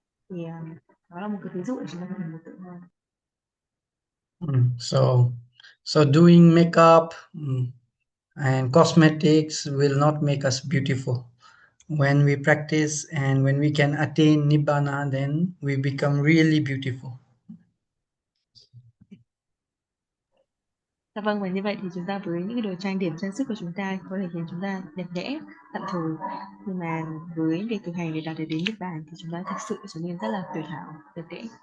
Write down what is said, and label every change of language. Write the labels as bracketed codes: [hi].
[vi] Thì đó là một cái ví dụ để chúng ta có thể mường tượng hơn. [en] So doing makeup and cosmetics will not make us beautiful. When we practice and when we can attain Nibbana, then we become really beautiful. [vi] Dạ vâng, và như vậy thì chúng ta với những cái đồ trang điểm trang sức của chúng ta có thể khiến chúng ta đẹp đẽ tạm thời, nhưng mà với việc thực hành để đạt đến niết bàn thì chúng ta thực sự trở nên rất là tuyệt hảo, đẹp đẽ.